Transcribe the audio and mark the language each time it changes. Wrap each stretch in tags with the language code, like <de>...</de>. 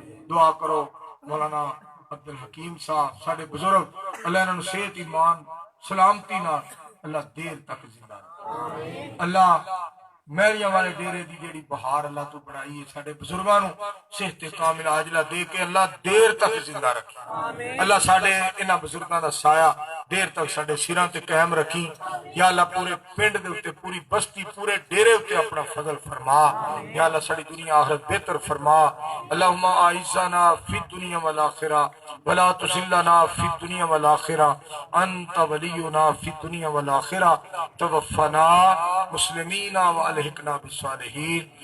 <pa>دعا کرو مولانا عبد الحکیم صاحب ساڈے بزرگ اللہ نے صحت ایمان سلامتی نال اللہ دیر تک زندہ رکھے. اللہ میریاں والے ڈیرے دی جیڑی بہار اللہ تو بڑھائی ہے ساڈے بزرگاں نو صحت کاملہ عاجلہ دے کے اللہ دیر تک زندہ رکھے. اللہ ساڈے انہاں بزرگاں دا سایہ دیر تک ساڈے سراں تے قائم رکھی. یا اللہ پورے پنڈ دے اوتے پوری بستی پورے ڈیرے اوتے اپنا فضل فرما. یا اللہ ساڈی دنیا آخرت بہتر فرما.</pa> <ar>اللہم اعزنا فی الدنیا والآخرہ ولا تذلنا فی الدنیا والآخرہ انت ولینا فی الدنیا والآخرہ توفنا مسلمین والحقنا بالصالحین.</ar>